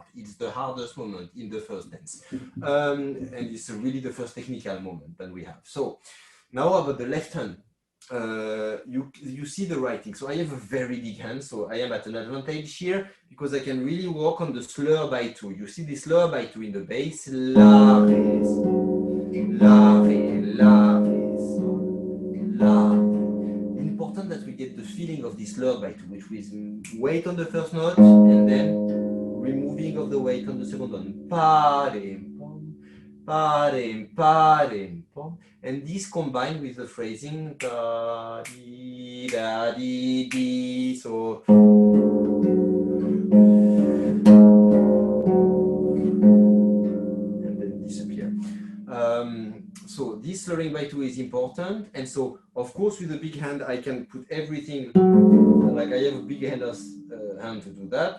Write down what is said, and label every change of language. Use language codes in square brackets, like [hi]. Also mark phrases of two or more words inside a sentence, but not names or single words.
[en] It's the hardest moment in the first dance, and it's really the first technical moment that we have. So now about the left hand. You see the writing. So I have a very big hand, so I am at an advantage here because I can really work on the slur by 2. You see this slur by 2 in the bass. La, re, la, re, la, re, la. Important that we get the feeling of this slur by 2, which is weight on the first note and then removing of the weight on the second one. Pa, re, pom, pa, re, pom. And this combined with the phrasing da di da di di, so and then disappear. So this slurring by 2 is important, and so of course with a big hand I can put everything, like I have a big hand to do that.